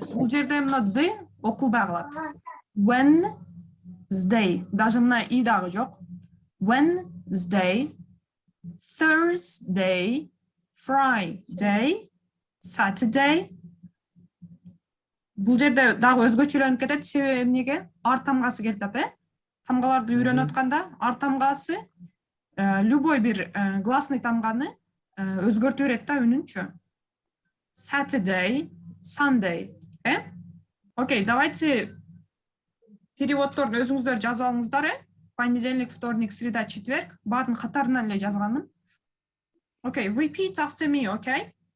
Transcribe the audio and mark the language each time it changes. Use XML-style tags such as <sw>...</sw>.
<ky>Бул жерде мына д окулбай калат. Wednesday. Даже мына и дагы жок.</ky> <en>Wednesday, Thursday, Friday, Saturday.</en> <ky>Бул жерде дагы өзгөчөлөнүп кетет, себеби эмнеге? Ар тамгасы келтат, Тамгаларды үйрөнүп атканда ар тамгасы любой бир гласный тамганы өзгөртүп берет да үнүнчү.</ky> <en>Saturday, Sunday,</en> <ru>Окей, давайте</ru> <ky>переводторду өзүңүздөр жазып алыңыздар,</ky> <ru>Понедельник, вторник, среда, четверг.</ru> <ky>Баардын катарынан эле жазганмын.</ky> <en>Окей, repeat after me, окей?</en>